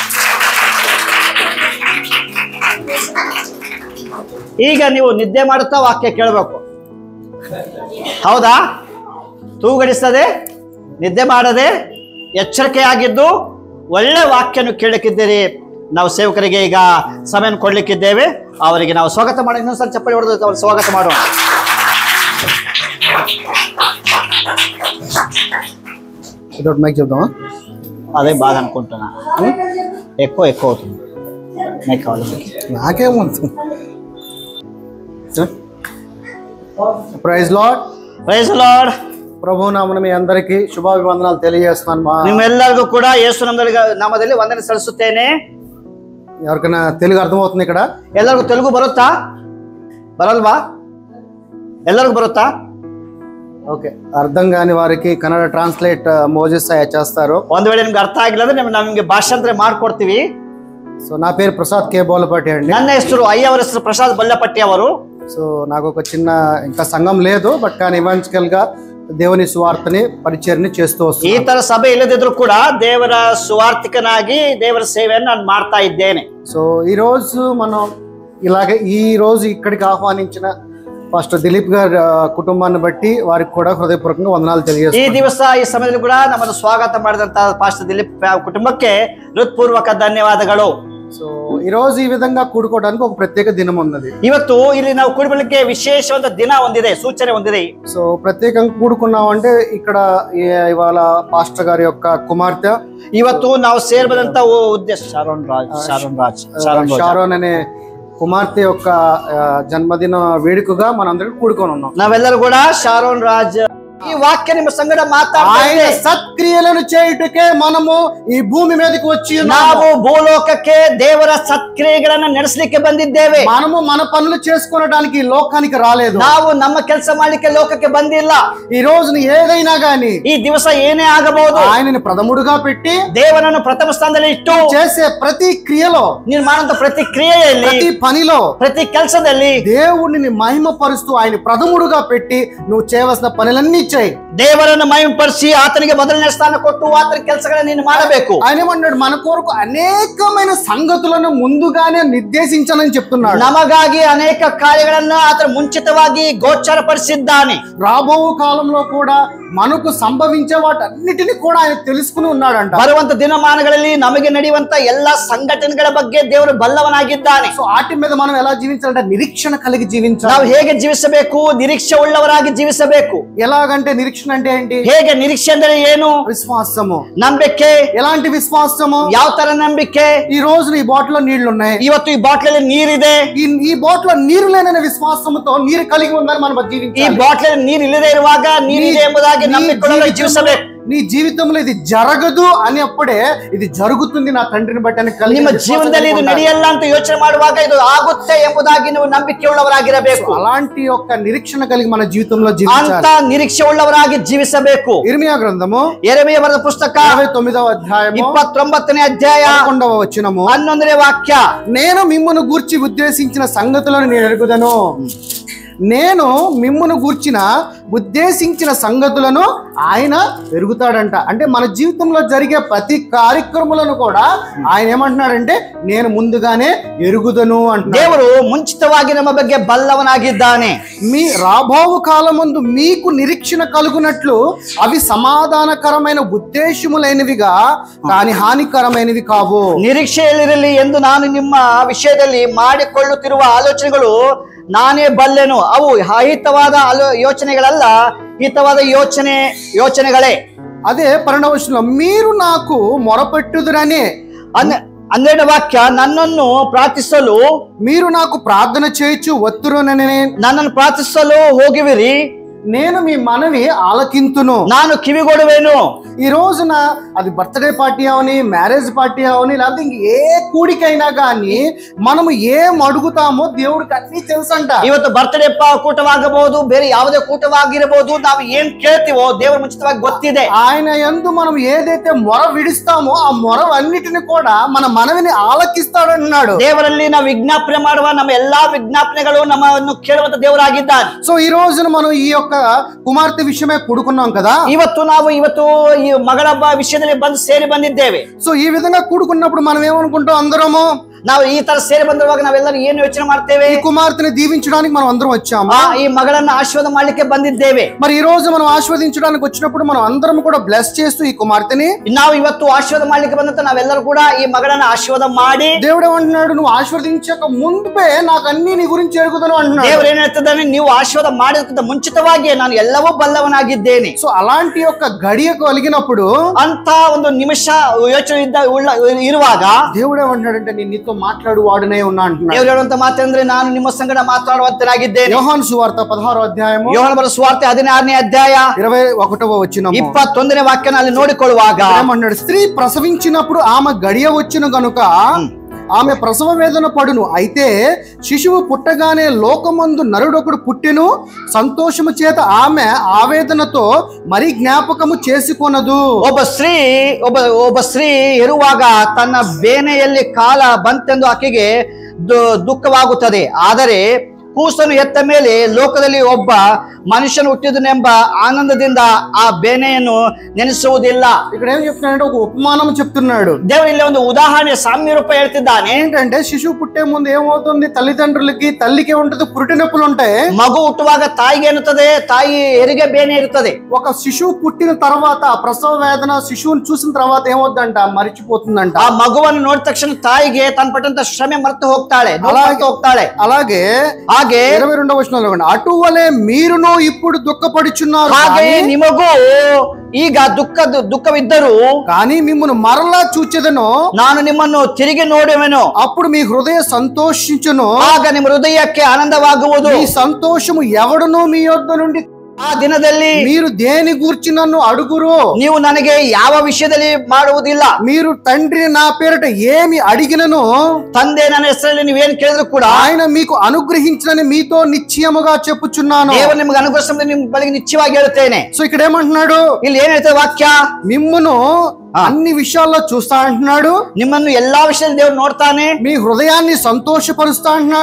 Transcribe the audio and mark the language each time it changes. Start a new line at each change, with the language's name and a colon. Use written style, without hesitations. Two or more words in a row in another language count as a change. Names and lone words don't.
Kannada: ಈಗ ನೀವು ನಿದ್ದೆ ಮಾಡುತ್ತಾ ವಾಕ್ಯ ಕೇಳಬೇಕು. ಹೌದಾ? ತೂಗಡಿಸದೆ, ನಿದ್ದೆ ಮಾಡದೆ, ಎಚ್ಚರಿಕೆಯಾಗಿದ್ದು ಒಳ್ಳೆ ವಾಕ್ಯನು ಕೇಳಲಿಕ್ಕಿದ್ದೀರಿ. ನಾವು ಸೇವಕರಿಗೆ ಈಗ ಸಮಯ ಕೊಡ್ಲಿಕ್ಕಿದ್ದೇವೆ. ಅವರಿಗೆ ನಾವು ಸ್ವಾಗತ ಮಾಡಿ ಇನ್ನೊಂದ್ಸಲ ಚಪ್ಪಲಿ ಹೊಡೆದು ಅವ್ರು ಸ್ವಾಗತ ಮಾಡೋಣ.
Telugu: మైక్ చెప్దామా? అదే బాగా అనుకుంటున్నా. ఎక్కువ అవుతుంది మైక్ కావాలి. నాకేమవుతుంది?
English: Praise Lord. Praise Lord.
Telugu: ప్రభు నామమున మీ అందరికీ శుభాభివందనాలు తెలియజేస్తున్నాను.
Kannada: నిಮ್ಮೆಲ್ಲರಿಗೂ ಕೂಡ ಯೇಸು ನಾಮದಲ್ಲಿ ವಂದನೆ ಸಲ್ಲಿಸುತ್ತೇನೆ.
Telugu: ఎవరికైనా తెలుగు అర్థమవుతుంది ఇక్కడ?
Kannada: ಎಲ್ಲರಿಗೂ తెలుగు ಬರುತ್ತಾ? ಬರಲ್ವಾ? ಎಲ್ಲರಿಗೂ ಬರುತ್ತಾ?
Telugu: ఓకే. అర్థం కాని వారికి కన్నడ ట్రాన్స్లేట్ మోజెస్ చేస్తారు.
Kannada: ಒಂದು ವೇಳೆ ನಿಮ್ಗೆ ಅರ್ಥ ಆಗಿಲ್ಲ ಅಂದ್ರೆ ನಮಗೆ ಭಾಷಾಂತರ ಮಾಡ್ಕೊಡ್ತೀವಿ.
Telugu: సో నా పేరు ప్రసాద్ కే బోలపాటి అండి.
Kannada: ನನ್ನ ಹೆಸರು ಅಯ್ಯವರ ಹೆಸರು ಪ್ರಸಾದ್ ಬೊಲ್ಲಪಟ್ಟಿ ಅವರು.
Telugu: సో నాకు ఒక చిన్న ఇంకా సంఘం లేదు, బట్ కానీ ఇవాంజలికల్ గా దేవుని సువార్తని పరిచర్ని చేస్తూ వస్తున్నాను.
Kannada: ಈ ತರ ಸಭೆ ಇಲ್ಲದಿದ್ರು ಕೂಡ ದೇವರ ಸುವಾರ್ತಿಕನಾಗಿ ದೇವರ ಸೇವೆಯನ್ನು ನಾನು ಮಾಡ್ತಾ ಇದ್ದೇನೆ.
Telugu: సో ఈ రోజు మనం ఇలాగే ఈ రోజు ఇక్కడికి ఆహ్వానించిన పాస్టర్ దిలీప్ గారి కుటుంబాన్ని బట్టి వారికి కూడా హృదయపూర్వకంగా వందనాలు తెలియజేస్తున్నాను.
Kannada: ಈ ದಿವಸ ಈ ಸಮಯದಲ್ಲಿ ಕೂಡ ನಮ್ಮನ್ನು ಸ್ವಾಗತ ಮಾಡಿದಂತ ಪಾಸ್ಟರ್ ದಿಲೀಪ್ ಕುಟುಂಬಕ್ಕೆ ಹೃತ್ಪೂರ್ವಕ ಧನ್ಯವಾದಗಳು.
Telugu: సో ఈ రోజు ఈ విధంగా కూడుకోవడానికి ఒక ప్రత్యేక దినం ఉన్నది.
Kannada: ಇವತ್ತು ಇಲ್ಲಿ ನಾವು ಕೂಡಲಿಕ್ಕೆ ವಿಶೇಷವಾದ ದಿನ ಹೊಂದಿದೆ, ಸೂಚನೆ ಹೊಂದಿದೆ.
Telugu: సో ప్రత్యేకంగా కూడుకున్నాం అంటే ఇక్కడ ఇవాళ పాస్టర్ గారి యొక్క కుమార్తె,
Kannada: ಇವತ್ತು ನಾವು ಸೇರ್ಬದಂತ ಉದ್ದೇಶ
Telugu: షారోన్ అనే కుమార్తె యొక్క జన్మదిన వేడుకగా మనందరం కూడుకొని ఉన్నాం.
Kannada: ನಾವೆಲ್ಲರೂ ಕೂಡ ಶಾರೋನ್ ರಾಜ್
Telugu: ఈ వాక్య
Kannada: ನಿಮ್ಮ సంగడ
Telugu: ఆయన సత్క్రియలను చేయుటకే మనము ఈ భూమి మీదకి వచ్చి
Kannada: ನಾವು ಭೂಲೋಕಕ್ಕೆ ದೇವರ ಸತ್ಕ್ರಿಯೆಗಳನ್ನು ನಡೆಸಲಿಕ್ಕೆ ಬಂದಿದ್ದೇವೆ.
Telugu: మనము మన పనులు చేసుకోవడానికి లోకానికి రాలేదు.
Kannada: ನಾವು ನಮ್ಮ ಕೆಲಸ ಮಾಡಲಿಕ್ಕೆ ಲೋಕಕ್ಕೆ ಬಂದಿಲ್ಲ.
Telugu: ఈ రోజున ఏదైనా గాని
Kannada: ఈ ದಿವಸ ಏನೇ ಆಗಬಹುದು
Telugu: ఆయనని ప్రథముడుగా పెట్టి
Kannada: ದೇವರನ್ನು ಪ್ರಥಮ ಸ್ಥಾನದಲ್ಲಿ ಇಟ್ಟು
Telugu: చేసే ప్రతి క్రియలో,
Kannada: ನೀನು ಮಾಡುವಂತ ಪ್ರತಿ ಕ್ರಿಯೆಯಲ್ಲಿ,
Telugu: ప్రతి పనిలో,
Kannada: ప్రతి ಕೆಲಸದಲ್ಲಿ
Telugu: దేవుడిని మహిమపరుస్తూ ఆయన ప్రథముడుగా పెట్టి నువ్వు చేయవలసిన పనులన్నీ చేయి.
Kannada: ದೇವರನ್ನು ಮಹಿಮಪರಿಸಿ ಆತನಿಗೆ ಮೊದಲನೇ ಸ್ಥಾನ ಕೊಟ್ಟು ಆತನ ಕೆಲಸಗಳನ್ನು ನೀನು ಮಾಡಬೇಕು.
Telugu: ఆయన ఏమన్నాడు, మన కొరకు అనేకమైన సంగతులను ముందుగానే నిర్దేశించాలని చెప్తున్నాడు.
Kannada: ನಮಗಾಗಿ ಅನೇಕ ಕಾರ್ಯಗಳನ್ನು ಆತನ ಮುಂಚಿತವಾಗಿ ಗೋಚರಪಡಿಸಿದ್ದಾನೆ.
Telugu: రాబో కాలంలో కూడా మనకు సంభవించే వాటన్నిటిని కూడా ఆయన తెలుసుకుని ఉన్నాడంట.
Kannada: ಬರುವಂತ ದಿನಮಾನಗಳಲ್ಲಿ ನಮಗೆ ನಡೆಯುವಂತ ಎಲ್ಲಾ ಸಂಘಟನೆಗಳ ಬಗ್ಗೆ ದೇವರು ಬಲ್ಲವನಾಗಿದ್ದಾನೆ.
Telugu: సో వాటి మీద మనం ఎలా జీవించాలంటే నిరీక్షణ కలిగి జీవించాలి.
Kannada: ನಾವು ಹೇಗೆ ಜೀವಿಸಬೇಕು? ನಿರೀಕ್ಷೆ ಉಳ್ಳವರಾಗಿ ಜೀವಿಸಬೇಕು.
Telugu: ఎలాగంటే నిరీక్షణ అంటే ఏంటి?
Kannada: ಹೇಗೆ నిరీಕ್ಷೆ ಅಂದರೆ ಏನು?
Telugu: విశ్వాసము.
Kannada: ನಂಬಿಕೆ.
Telugu: ఎలాంటి విశ్వాసము?
Kannada: ಯಾವ ತರ ನಂಬಿಕೆ?
Telugu: ఈ రోజు ఈ బాటిల్ లో నీళ్లు ఉన్నాయి,
Kannada: ಇವತ್ತು ಈ ಬಾಟ್ಲಲ್ಲಿ ನೀರಿದೆ.
Telugu: ఈ బాటిల్ లో నీరు లేననే విశ్వాసముతో నీరు కలిగి ఉందని మనం జీవించాలి.
Kannada: ಈ ಬಾಟ್ಲಲ್ಲಿ ನೀರು ಇಲ್ಲದೆ ಇರುವಾಗ ನೀರಿದೆ ಎಂಬುದಾಗಿ ನಂಬಿಕೊಳ್ಳಲು ಜೀವಿಸಬೇಕು.
Telugu: నీ జీవితంలో ఇది జరగదు అని అప్పుడే ఇది జరుగుతుంది నా తండ్రిని బట్టి అని కలిగి
Kannada: ನಿಮ್ಮ ಜೀವನದಲ್ಲಿ ಇದು ನಡೆಯಲ್ಲ ಅಂತ ಯೋಚನೆ ಮಾಡುವಾಗ ಇದು ಆಗುತ್ತೆ ಎಂಬುದಾಗಿ ನೀವು ನಂಬಿಕೆ ಉಳ್ಳವರಾಗಿರಬೇಕು.
Telugu: అలాంటి యొక్క నిరీక్షణ కలిగి మన జీవితంలో జీవించాలి.
Kannada: ಅಂತ ನಿರೀಕ್ಷೆ ಉಳ್ಳವರಾಗಿ ಜೀವಿಸಬೇಕು.
Telugu: ఇర్మియా గ్రంథము
Kannada: ಯೆರೆಮೀಯ ಬರೆದ ಪುಸ್ತಕ
Telugu: 29వ అధ్యాయము
Kannada: 29ನೇ ಅಧ್ಯಾಯ
Telugu: 11వ వచనము
Kannada: 11ನೇ వాక్య.
Telugu: నేను మిమ్మును గూర్చి ఉద్దేశించిన సంగతులను నేను ఎరుగుదను. నేను మిమ్మును గూర్చిన ఉద్దేశించిన సంగతులను ఆయన ఎరుగుతాడంట. అంటే మన జీవితంలో జరిగే ప్రతి కార్యక్రమాలను కూడా ఆయన ఏమంటున్నాడంటే నేను ముందుగానే ఎరుగుదను అంటున్నాడు.
Kannada: ದೇವರು ಮುಂಚಿತವಾಗಿ ನಮ್ಮ ಬಗ್ಗೆ ಬಲ್ಲವನಾಗಿದ್ದಾನೆ.
Telugu: మీ రాబోవు కాలమందు మీకు నిరీక్షణ కలుగునట్లు అవి సమాధానకరమైన ఉద్దేశములైనవిగా కానీ హానికరమైనవి కావు.
Kannada: ನಿರೀಕ್ಷೆಯಲ್ಲಿರಲಿ ಎಂದು ನಾನು ನಿಮ್ಮ ವಿಷಯದಲ್ಲಿ ಮಾಡಿಕೊಳ್ಳುತ್ತಿರುವ ಆಲೋಚನೆಗಳು ನಾನೇ ಬಲ್ಲೆನು. ಅವು ಅಹಿತವಾದ ಯೋಚನೆಗಳಲ್ಲ, ಹಿತವಾದ ಯೋಚನೆಗಳೇ.
Telugu: అదే 12వ మీరు నాకు మొరపెట్టుదురని
Kannada: 12ನೇ ವಾಕ್ಯ. ನನ್ನನ್ನು ಪ್ರಾರ್ಥಿಸಲು
Telugu: మీరు నాకు ప్రార్థన చేయొచ్చు వత్తురునని
Kannada: ನನ್ನನ್ನು ಪ್ರಾರ್ಥಿಸಲು ಹೋಗುವಿರಿ,
Telugu: నేను మీ మనవి ఆలకింతును,
Kannada: ನಾನು ಕಿವಿಗೊಡುವೆನು.
Telugu: ఈ రోజున అది
English: birthday party
Telugu: అవని,
English: marriage party
Telugu: అవని, లేకపోతే ఇంక ఏ కూడికైనా కానీ మనము ఏం అడుగుతామో దేవుడికి అన్ని తెలుసంట.
Kannada: ಇವತ್ತು ಬರ್ತ್ಡೇ ಕೂಟವಾಗಬಹುದು, ಬೇರೆ ಯಾವುದೇ ಕೂಟವಾಗಿರಬಹುದು, ನಾವು ಏನ್ ಕೇಳ್ತೀವೋ ದೇವರ ಮುಂಚಿತವಾಗಿ ಗೊತ್ತಿದೆ.
Telugu: ఆయన యందు మనం ఏదైతే మొర విడిస్తామో ఆ మొర అన్నిటిని కూడా మన మనవిని ఆలకిస్తాడన్నాడు.
Kannada: ದೇವರಲ್ಲಿ ನಾವು ವಿಜ್ಞಾಪನೆ ಮಾಡುವ ನಮ್ಮ ಎಲ್ಲಾ ವಿಜ್ಞಾಪನೆಗಳು ನಮ್ಮನ್ನು ಕೇಳುವಂತ ದೇವರಾಗಿದ್ದಾನೆ.
Telugu: సో ఈ రోజున మనం ఈ యొక్క కుమార్తె విషయమే కూడుకున్నాం కదా.
Kannada: ಇವತ್ತು ಈ ಮಗಳ ವಿಷಯದಲ್ಲಿ ಸೇರಿ ಬಂದಿದ್ದೇವೆ.
Telugu: సో ఈ విధంగా కూడుకున్నప్పుడు మనం ఏమనుకుంటాం, అందరము
Kannada: ನಾವು ಈ ತರ ಸೇರಿ ಬಂದಿರುವಾಗ ನಾವೆಲ್ಲರೂ ಏನು ಯೋಚನೆ ಮಾಡ್ತೇವೆ?
Telugu: ఈ కుమార్తెని దీవించడానికి మనం అందరం వచ్చాము,
Kannada: ఈ ಮಗಳನ್ನು ಆಶೀರ್ವಾದ ಮಾಡ್ಲಿಕ್ಕೆ ಬಂದಿದ್ದೇವೆ.
Telugu: మరి ఈ రోజు మనం ఆశీర్వదించడానికి వచ్చినప్పుడు మనం అందరం కూడా బ్లెస్ చేస్తూ ఈ కుమార్తెని
Kannada: ನಾವು ಇವತ್ತು ಆಶೀರ್ವಾದ ಮಾಡ್ಲಿಕ್ಕೆ ಬಂದಂತ ನಾವೆಲ್ಲರೂ ಕೂಡ ಈ ಮಗಳನ್ನ ಆಶೀರ್ವಾದ ಮಾಡಿ,
Telugu: దేవుడు ఏమంటున్నాడు, నువ్వు ఆశీర్వదించక ముందే నాకు అన్ని నీ గురించి ఎరుగుదను అంటున్నాడు.
Kannada: ದೇವರು ಏನ್ ಹೇಳ್ತಿದ್ದಾನೆ, ನೀವು ಆಶೀರ್ವಾದ ಮಾಡೋದಕ್ಕಿಂತ ಮುಂಚಿತವಾಗಿ ನಾನು ಎಲ್ಲವೂ ಬಲ್ಲವನಾಗಿದ್ದೇನೆ.
Telugu: సో అలాంటి యొక్క గడియ కలిగినప్పుడు
Kannada: ಅಂತ ಒಂದು ನಿಮಿಷ ಯೋಚನೆ ಇರುವಾಗ
Telugu: దేవుడు ఏమంటున్నాడంటే నేను నీతో మాట్లాడు వాడునే ఉన్నా అంటున్నాడు.
Kannada: ದೇವರು ಹೇಳುವಂತ ಮಾತಂದ್ರೆ ನಾನು ನಿಮ್ಮ ಸಂಗಡ ಮಾತಾಡುವಂತನಾಗಿದ್ದೇನೆ.
Telugu: యోహాను సువార్త 16వ అధ్యాయము
Kannada: ಯೋಹಾನ ಬರೆದ ಸುವಾರ್ತೆ 16ನೇ ಅಧ್ಯಾಯ
Telugu: 21వ వచనము
Kannada: 21ನೇ ವಾಕ್ಯನಲ್ಲಿ ನೋಡಿಕೊಳ್ಳುವಾಗ
Telugu: ఏమన్నాడు, స్త్రీ ప్రసవించినప్పుడు ఆమె గడియ వచ్చును గనుక ఆమె ప్రసవ వేదన పడును. అయితే శిశువు పుట్టగానే లోకమందు నరుడొకడు పుట్టెను, సంతోషము చేత ఆమె ఆవేదనతో మరి జ్ఞాపకము చేసుకొనదు.
Kannada: ಒಬ್ಬ ಸ್ತ್ರೀ ಇರುವಾಗ ತನ್ನ ಬೇನೆಯಲ್ಲಿ ಕಾಲ ಬಂತೆಂದು ಆಕೆಗೆ ದುಃಖವಾಗುತ್ತದೆ. ಆದರೆ ಕೂಸನ್ನು ಎತ್ತ ಮೇಲೆ ಲೋಕದಲ್ಲಿ ಒಬ್ಬ ಮನುಷ್ಯನು ಹುಟ್ಟಿದನೆಂಬ ಆನಂದದಿಂದ ಆ ಬೇನೆಯನ್ನು ನೆನೆಸುವುದಿಲ್ಲ.
Telugu: ఇక్కడ ఏం చెప్తున్నాడంటే ఒక ఉపమానం చెప్తున్నాడు.
Kannada: ದೇವರು ಇಲ್ಲಿ ಒಂದು ಉದಾಹರಣೆ ಸಾಮ್ಯ ರೂಪ ಹೇಳ್ತಿದ್ದಾನೆ.
Telugu: ఏంటంటే శిశువు పుట్టే ముందు ఏమవుతుంది, తల్లిదండ్రులకి తల్లికి ఉంటుంది పురిటి నొప్పులు ఉంటాయి.
Kannada: ಮಗು ಹುಟ್ಟುವಾಗ ತಾಯಿಗೆ ಎನ್ನುತ್ತದೆ, ತಾಯಿ ಹೆರಿಗೆ ಬೇನೆ ಇರುತ್ತದೆ.
Telugu: ఒక శిశువు పుట్టిన తర్వాత ప్రసవ వేదన శిశువుని చూసిన తర్వాత ఏమవుతుందంట, మరిచిపోతుందంట.
Kannada: ಆ ಮಗುವನ್ನು ನೋಡಿದ ತಕ್ಷಣ ತಾಯಿಗೆ ತನ್ನ ಪಟ್ಟಂತ ಶ್ರಮೆ ಮರೆತು ಹೋಗ್ತಾಳೆ, ಹೋಗ್ತಾಳೆ.
Telugu: అలాగే
Kannada: ಹಾಗೆ
Telugu: 22వ వచనంలో అటువలే మీరును ఇప్పుడు దుఃఖపడుచున్నారు,
Kannada: ಹಾಗೆ ನಿಮಗೂ ಈಗ ದುಃಖವಿದ್ದರೂ
Telugu: కానీ మిమ్మును మరలా చూచెదను,
Kannada: ನಾನು ನಿಮ್ಮನ್ನು ತಿರುಗಿ ನೋಡುವೆನು,
Telugu: అప్పుడు మీ హృదయ సంతోషించును,
Kannada: ಆಗ ನಿಮ್ಮ ಹೃದಯಕ್ಕೆ ಆನಂದವಾಗುವುದು.
Telugu: మీ సంతోషము ఎవడును మీ యొద్ద నుండి
Kannada: ಆ ದಿನದಲ್ಲಿ
Telugu: మీరు దేని గూర్చి నన్ను అడుగురు,
Kannada: ನೀವು ನನಗೆ ಯಾವ ವಿಷಯದಲ್ಲಿ ಮಾಡುವುದಿಲ್ಲ.
Telugu: మీరు తండ్రి నా పేరిట ఏమి అడిగినను,
Kannada: ತಂದೆ ನನ್ನ ಹೆಸರಲ್ಲಿ ನೀವೇನು ಕೇಳಿದ್ರು ಕೂಡ
Telugu: ఆయన మీకు అనుగ్రహించనని మీతో నిశ్చయముగా చెప్పుచున్నాను.
Kannada: ದೇವರು ನಿಮಗೆ ಅನುಗ್ರಹಿಸಿದ ನಿಮ್ಮ ಬಳಿಗೆ ನಿಶ್ಚಯವಾಗಿ ಹೇಳುತ್ತೇನೆ.
Telugu: సో ఇక్కడ ఏమంటున్నాడు,
Kannada: ಇಲ್ಲಿ ಏನ್ ಹೇಳ್ತದೆ ವಾಕ್ಯ,
Telugu: మిమ్మును అన్ని విషయాల్లో చూస్తా అంటున్నాడు,
Kannada: ನಿಮ್ಮನ್ನು ಎಲ್ಲಾ ವಿಷಯದಲ್ಲಿ ದೇವರು ನೋಡ್ತಾನೆ,
Telugu: మీ హృదయాన్ని సంతోషపరుస్తా అంటున్నాడు,